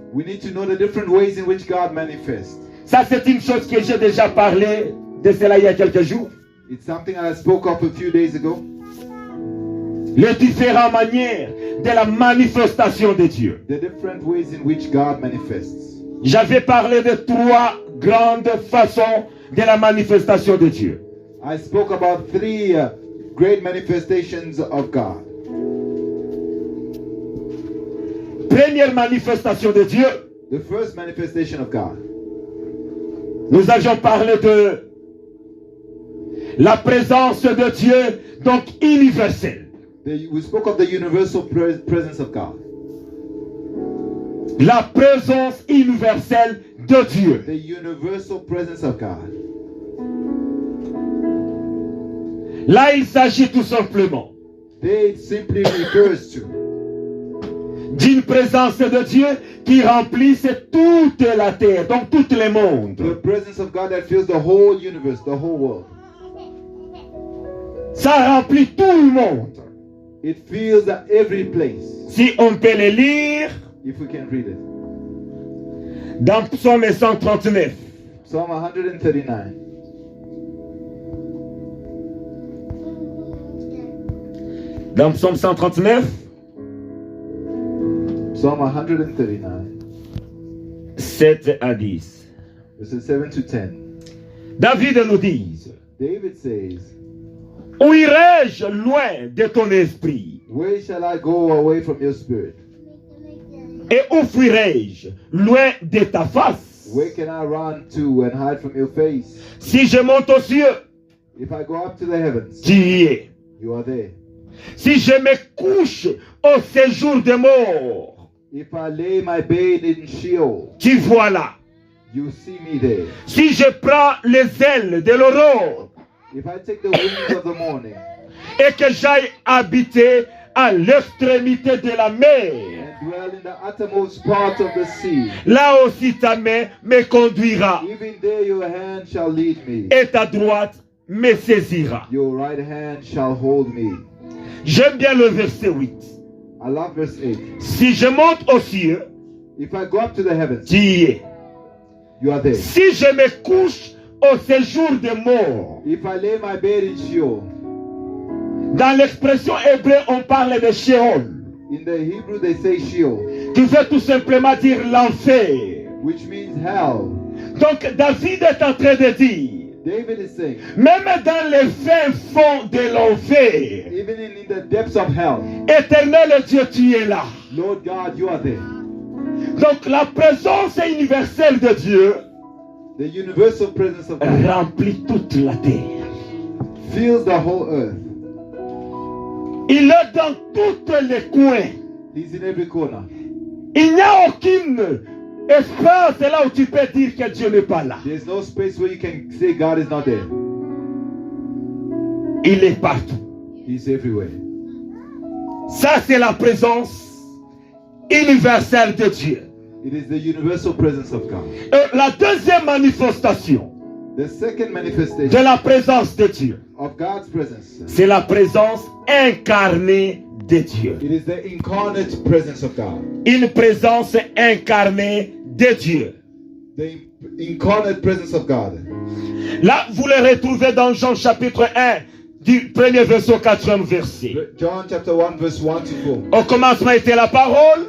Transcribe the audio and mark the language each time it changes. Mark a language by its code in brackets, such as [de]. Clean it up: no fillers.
[en] We need to know the different ways in which God manifests. [fr] Ça, c'est une chose que j'ai déjà parlé de cela il y a quelques jours. [en] It's something I spoke of a few days ago. [fr] Les différentes manières de la manifestation de Dieu. [en] The different ways in which God manifests. [fr] J'avais parlé de 3 grandes façons de la manifestation de Dieu. [en] I spoke about 3 great manifestations of God. [fr] Première manifestation de Dieu. [en] The first manifestation of God. [fr] Nous avions parlé de la présence de Dieu, donc universelle. [en] We spoke of the universal presence of God. [fr] La présence universelle de Dieu. [en] The universal presence of God. [fr] Là, il s'agit tout simplement [en] It simply refers to [fr] d'une présence de Dieu qui remplisse toute la terre, donc tout le monde. [en] The presence of God that fills the whole universe, the whole world. [fr] Ça remplit tout le monde. [en] It fills every place. [fr] Si on peut le lire, [en] if we can read it. [fr] Dans Psaume 139. [en] Psalm 139. [fr] Dans Psaume 139. [en] Psalm 139. [fr] 7 à 10. [en] Verses 7 to 10. [fr] David nous dit. [en] David says, [fr] où irai-je loin de ton esprit? [en] Where shall I go away from your spirit? [fr] Et où fuirai-je loin de ta face? [en] Where can I run to and hide from your face? [fr] Si je monte aux cieux, [en] if I go up to the heavens, [fr] tu y es. [en] You are there. [fr] Si je me couche au séjour des morts, [en] if I lay my bed in Sheol, [fr] tu vois là. [en] You see me there. [fr] Si je prends les ailes de l'aurore, [en] if I take the wings of the morning, [fr] et que j'aille habiter à l'extrémité de la mer, [en] and dwell in the uttermost part of the sea, [fr] là aussi ta main me conduira, [en] even there your hand shall lead me, [fr] et ta droite me saisira. [en] Your right hand shall hold me. [fr] J'aime bien le verset 8. [en] I love verse 8. [fr] Si je monte aux cieux, [en] if I go up to the heavens, [fr] tu y es. [en] You are there. [fr] Si je me couche au séjour des morts, [en] if I lay my bed in Sheol, [fr] dans l'expression hébreu, on parle de Sheol. [en] In the Hebrew, they say Sheol, [fr] qui veut tout simplement dire l'enfer. [en] Which means hell. [fr] Donc David est en train de dire, [en] David is saying, [fr] même dans les fins fonds de l'enfer, [en] even in the depths of hell, [fr] Éternel Dieu, tu es là. [en] Lord God, you are there. [fr] Donc la présence universelle de Dieu, [en] the universal presence of God, [fr] remplit toute la terre, [en] fills the whole earth. [fr] Il est dans tous les coins. [en] He's in every corner. [fr] Il n'y a aucune espace là où tu peux dire que Dieu n'est pas là. [en] There's no space where you can say God is not there. [fr] Il est partout. [en] He's everywhere. [fr] Ça, c'est la présence universelle de Dieu. [en] It is the universal presence of God. [fr] Et la deuxième manifestation [en] the second manifestation [fr] de la présence de Dieu, [en] of God's presence, [fr] c'est la présence incarnée de Dieu. [en] It is the incarnate presence of God. [fr] Une présence incarnée de Dieu. [en] The incarnate presence of God. [fr] Là, vous le retrouvez dans Jean chapitre 1, du premier verset au 4e verset. [en] John chapter 1 verse 1 to 4. [fr] Au commencement était la parole,